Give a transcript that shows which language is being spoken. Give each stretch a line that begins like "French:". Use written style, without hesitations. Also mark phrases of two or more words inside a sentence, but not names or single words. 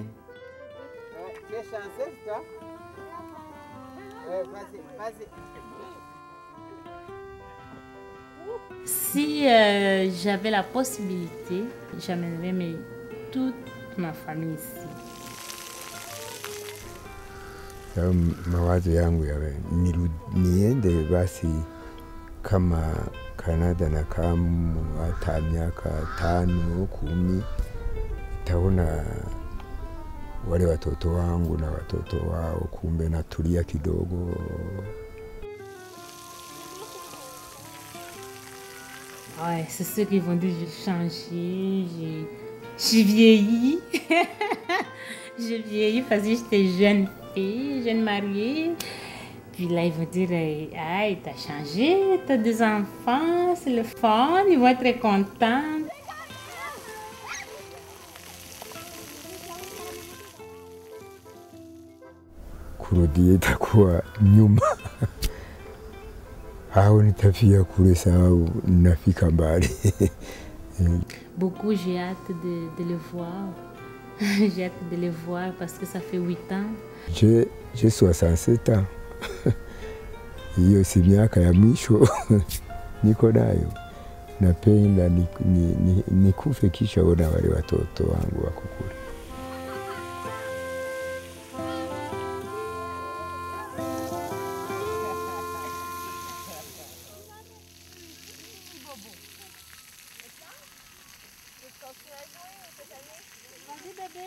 French: Tu es chanceuse, toi? Vas-y, vas-y. Si j'avais la possibilité, j'amènerais toute ma famille ici.
Swahili: Mawazo yangu yawe niende basi kama Canada na kama hata miaka 5, 10, taona wale watoto wangu na watoto wao, kumbe natulia kidogo.
French: Ouais, c'est ceux qui vont dire j'ai changé, j'ai vieilli. J'ai vieilli parce que j'étais jeune fille, jeune mariée. Puis là, ils vont dire, ah, t'as changé, t'as des enfants, c'est le fun, ils vont être contents.
Swahili: Kurudia itakuwa nyuma. Hao nitafia kule sababu nafika mbali.
French: Beaucoup, j'ai hâte de le voir. J'ai hâte de le voir parce que ça fait 8 ans. J'ai 67 ans.
Swahili: Hiyo si miaka ya mwisho niko nayo. Napenda nikufe kisha ona wale watoto wangu wako kule.
French: Vas-y bébé.